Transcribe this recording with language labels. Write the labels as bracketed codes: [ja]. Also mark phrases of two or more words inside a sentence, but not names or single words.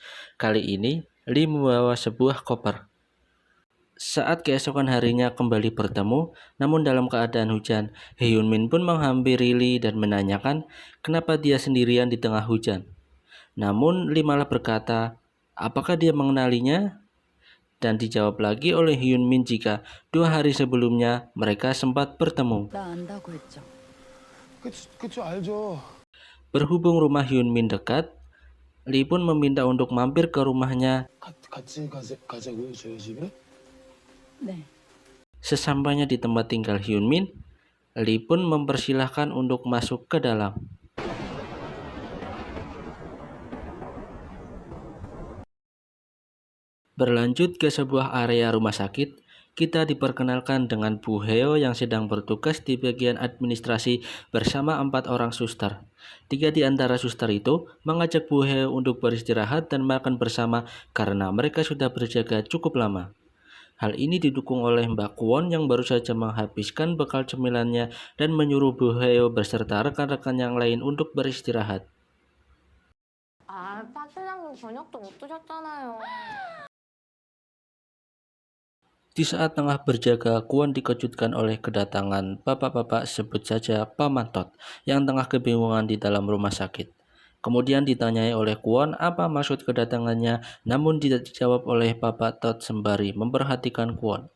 [id] Kali ini, Lee membawa sebuah koper. Saat keesokan harinya kembali bertemu, namun dalam keadaan hujan, Hyun Min pun menghampiri Lee dan menanyakan kenapa dia sendirian di tengah hujan. Namun Lee malah berkata, apakah dia mengenalinya? Dan dijawab lagi oleh Hyun Min jika 2 hari sebelumnya mereka sempat bertemu. [ko] 나 안다고 했죠. 그쵸, 알죠. [id] Berhubung rumah Hyun Min dekat, Lee pun meminta untuk mampir ke rumahnya. [ko] 같이 가자고요, 저희 집에? 네. [id] Sesampainya di tempat tinggal Hyun Min, Lee pun mempersilahkan untuk masuk ke dalam. Berlanjut ke sebuah area rumah sakit, kita diperkenalkan dengan Bu Heo yang sedang bertugas di bagian administrasi bersama 4 orang suster. 3 di antara suster itu mengajak Bu Heo untuk beristirahat dan makan bersama karena mereka sudah berjaga cukup lama. Hal ini didukung oleh Mbak Kwon yang baru saja menghabiskan bekal cemilannya dan menyuruh Bu Heo beserta rekan-rekan yang lain untuk beristirahat. [ko] 아, 파트장님 저녁도 못 드셨잖아요. [id] Di saat tengah berjaga, Kwon dikejutkan oleh kedatangan bapak-bapak, sebut saja Paman Tot, yang tengah kebingungan di dalam rumah sakit. Kemudian ditanyai oleh Kwon apa maksud kedatangannya, namun tidak dijawab oleh Bapak Tot sembari memperhatikan Kwon.